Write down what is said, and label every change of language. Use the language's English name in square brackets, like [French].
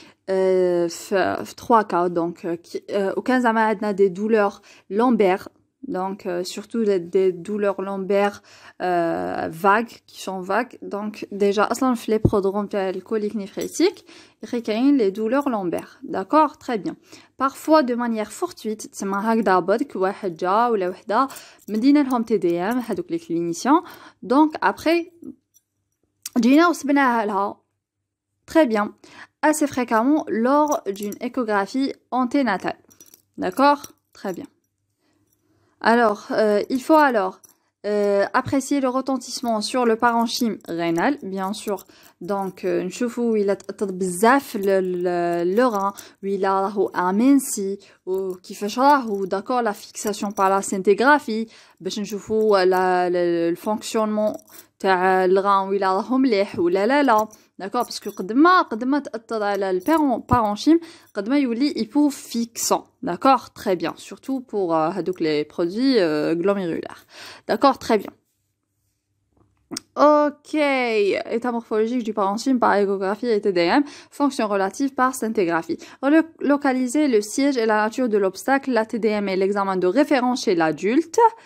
[French] 3 cas. Donc, aucun [Arabic] زعما عندنا [French] des douleurs lombaires, Donc, surtout des douleurs lombaires vagues, qui sont vagues. Donc, déjà, [Arabic] أصلاً في [French] les prodromes [Arabic] تاع الكوليك [French] néphrétique, كاين les douleurs lombaires. D'accord? Très bien. Parfois, de manière fortuite, [Arabic] تسمى هكذا بدك واحد جا ولا وحدة مدينا لهم TDM, هادوك [French] les cliniciens. Donc, après, [Arabic] جينا وصبناها لها. [French] Très bien. Assez fréquemment lors d'une échographie anténatale. D'accord? Très bien. Alors, il faut alors apprécier le retentissement sur le parenchyme rénal, bien sûr. [Arabic] Donc, نشوفوا إلا تأثر بزاف [French] le rein, [Arabic] وإلا راهو aminci, وكيفاش راهو, [French] d'accord, la fixation par la scintigraphie, [Arabic] باش نشوفوا [French] le fonctionnement [Arabic] تاع الغان وإلا راهو مليح ولا لا. [French] D'accord, parce que [Arabic] قد ما تأثر على البارونشيم قد ما يولي hypofixant. [French] D'accord, très bien, surtout pour [Arabic] هادوك [French] les produits glomérulaires. D'accord, très bien. Ok, état morphologique du parenchyme par échographie et TDM, fonction relative par scintigraphie. Localiser le siège et la nature de l'obstacle. La TDM est l'examen de référence chez l'adulte.